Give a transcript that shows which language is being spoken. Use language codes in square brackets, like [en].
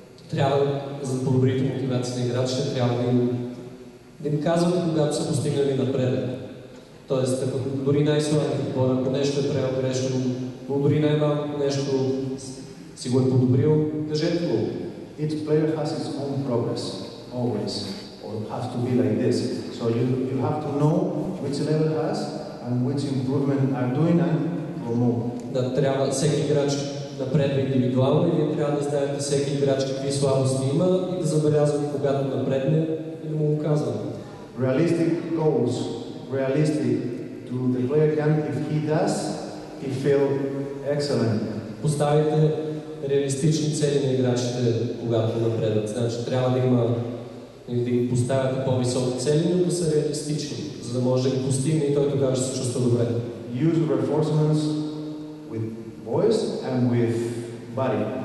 [bg] Трябва, за да подобрите мотивация на играчите, трябва да им казвате, когато са постигнали напредък. Тоест, ако дори най-слабият футбол, ако нещо е правил грешно, но дори най-малко нещо си го е подобрил, кажете му. [en] Each player has its own progress, always, or has to be like this. So you have to know which level has and which improvement are doing and promote. [bg] Да, трябва всеки играч напредва индивидуално и вие трябва да знаете всеки играч какви слабости има и да забелязвате когато напредне и да му го казвате. [en] Realistic goals, realistic to the player can, if he does, he feel excellent. [bg] Поставите реалистични цели на играчите, когато напредват. Значи трябва да им поставяте по-високи цели, но да са реалистични, за да може да ги постигне и той тогава ще се чувства добре. [en] Use reinforcements with voice and with body.